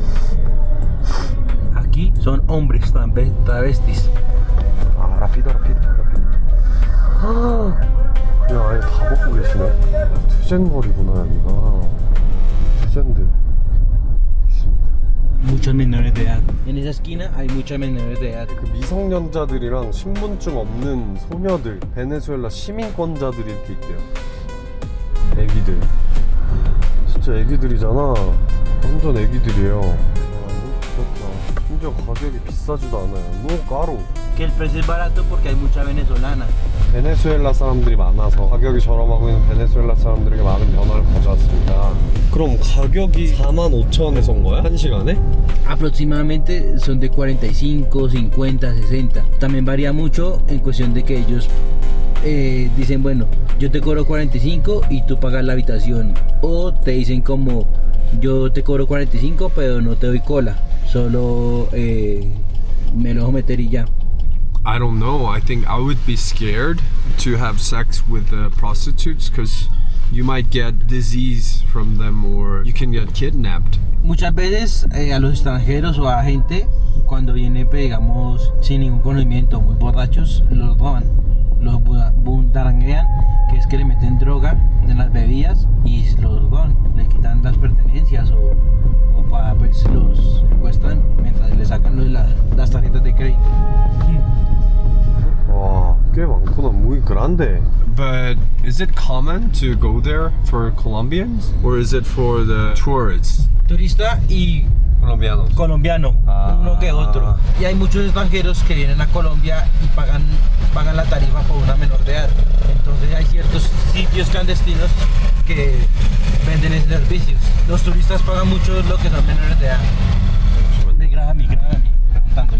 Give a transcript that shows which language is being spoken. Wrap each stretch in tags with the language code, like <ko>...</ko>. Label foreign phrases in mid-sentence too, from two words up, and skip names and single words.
<es>Aquí son hombres travestis. 아, rápido.</es> <ko>그냥 아예 다 먹고 계시네. 투젠 거리구나 여기가. 투젠들 있습니다.</ko> <es>Muchos menores de edad. En esa esquina hay muchos menores de edad.</es> <ko>그 미성년자들이랑 신분증 없는 소녀들, 베네수엘라 시민권자들이 이렇게 있대요. 애기들. 진짜 애기들이잖아. 완전 애기들이에요. 좋다. 심지어 가격이 비싸지도 않아요. 너무 까로.</ko> <es>Que el precio es barato porque hay mucha venezolana.</es> <ko>베네수엘라 사람들이 많아서 가격이 저렴하고 있는 베네수엘라 사람들에게 많은 변화를 가져왔습니다. 그럼 가격이 45,000원에서인 거야? 한 시간에?</ko> <es>Aproximadamente son de 45, 50, 60. También varía mucho en cuestión de que ellos dicen, bueno, yo te cobro 45 y tú pagas la habitación. O te dicen como, yo te cobro 45 pero no te doy cola. Solo me lo dejo meter y ya.</es> <en>I don't know. I think I would be scared to have sex with the prostitutes because you might get disease from them or you can get kidnapped.</en> <es>Muchas veces a los extranjeros o a gente cuando viene, digamos, sin ningún conocimiento, muy borrachos, los roban, los bundaranguean, que es que le meten droga en las bebidas y los roban, le quitan las pertenencias o pues los secuestran mientras le sacan las tarjetas de crédito.</es> <ko>와, 꽤 많구나.</ko> <es>muy grande.</es> <en>But is it common to go there for Colombians or is it for the tourists?</en> <es>Turista y colombianos. colombiano, Ah. uno que otro. Y hay muchos extranjeros que vienen a Colombia y pagan la tarifa por una menor de edad. Entonces hay ciertos sitios clandestinos que venden esos servicios. Los turistas pagan mucho lo que son menores de edad. Grábame, preguntándole.</es>